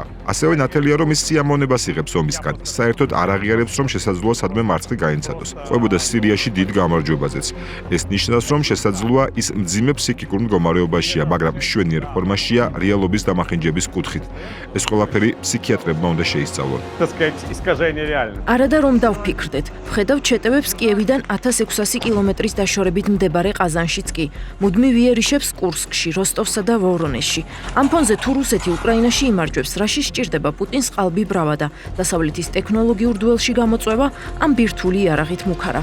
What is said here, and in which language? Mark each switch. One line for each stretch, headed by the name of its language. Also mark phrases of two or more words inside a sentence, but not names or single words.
Georgian: ასევე ნათელია, რომ ის სიამოვნებას იღებს ომისგან. საერთოდ არ აღიარებს, რომ შესაძლოა სადმე მარცხი გაინცადოს. ყვებოდა სირიაში დიდ გამარჯვებაზეც. ეს ნიშნავს, რომ შესაძლოა ის მძიმე ფსიქიკურ მდგომარეობაშია, მაგრამ მშვენიერ ფორმაშია რეალობის დამახინჯების კუთხით. ეს ყველაფერი ფსიქიატრებმა უნდა შეისწავლონ.
Russian: Так сказать, искажение реальности.
Georgian: არადა რომ დავფიქრდეთ, ვხედავ ჩეტევებს კიევიდან 1600 კილომეტრის დაშორებით მდებარე ყაზანშიც კი. მუდმივ იერიშებს კურსკში, როსტოვსა და ვორონეჟში. ამ ფონზე თუ რუსეთი უკრაინაში იმარჯვებს, რაში სჭირდება პუტინს ყალბი ბრავადა, დასავლეთის ტექნოლოგიურ დუელში გამოწვევა, ამ ბირთვული იარაღით მუქარა.